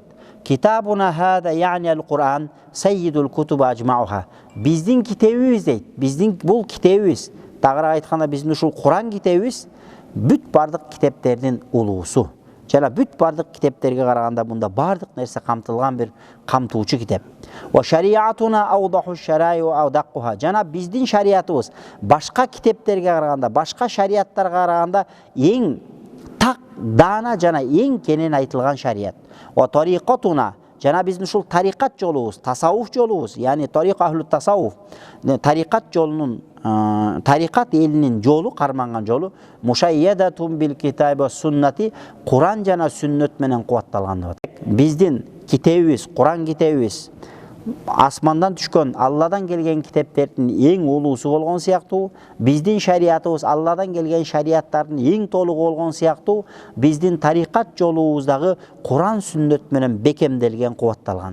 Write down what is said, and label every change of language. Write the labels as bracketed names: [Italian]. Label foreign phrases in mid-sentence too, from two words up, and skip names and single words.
[Arabic] كتابنا هذا يعني القرآن سيد الكتب أجمعها. [Kyrgyz] Биздин китебибиз дейт. Биздин бул китебибиз. Тагыраак айтканда биздин ушул Кур'ан китебибиз бүт бардык китептердин улуусу. жана бүт бардык китептерге караганда мында бардык нерсе камтылган бир камтуучу китеп. [Arabic] وشريعتنا أوضح الشرائع وأدقها. [Kyrgyz] Жана биздин шариятыбыз башка китептерге караганда, башка шариаттарга караганда эң так, даана жана эң кенен айтылган шарият. [Arabic] وطريقتنا, [Kyrgyz] жана биздин ушул тарикат жолубуз, тасаввуф жолубуз, яни [Arabic] طريق أهل التصوف, [Kyrgyz] тарикат жолунун, тарикат элинин жолу, карманган жолу, [Arabic] مشيدة بالكتاب والسنة, [Kyrgyz] Куран жана сүннөт менен кубатталган деп атат. Биздин китебибиз, Куран китебибиз асмандан түшкөн, Алладан келген китептердин эң улуусу болгон сыяктуу, биздин шариятыбыз Алладан келген шариаттардын эң толугу болгон сыяктуу, биздин тарикат жолубуздагы Куран сүннөт менен бекемделген, кубатталган.